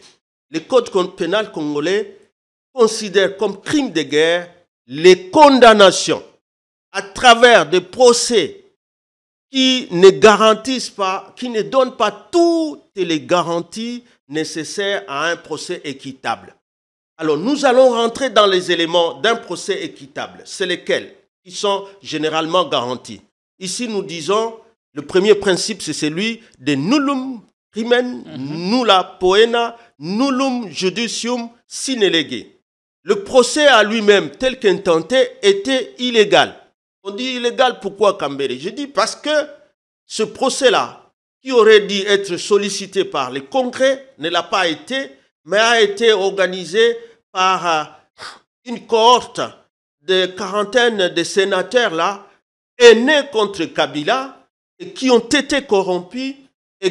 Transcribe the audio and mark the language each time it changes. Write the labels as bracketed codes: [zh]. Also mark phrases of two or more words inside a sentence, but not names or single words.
[fr] Le Code pénal congolais considère comme crime de guerre les condamnations à travers des procès qui ne garantissent pas, qui ne donnent pas toutes les garanties nécessaires à un procès équitable. Alors, nous allons rentrer dans les éléments d'un procès équitable. C'est lesquels qui sont généralement garantis. Ici, nous disons, le premier principe, c'est celui de [la] nullum crimen, nulla poena, nullum judicium sine lege. [fr] Le procès à lui-même, tel qu'intenté, était illégal. On dit illégal, pourquoi Kambere? Je dis parce que ce procès-là, qui aurait dû être sollicité par les congrès, ne l'a pas été, mais a été organisé par une cohorte de quarantaine de sénateurs là, haineux contre Kabila, et qui ont été corrompus, et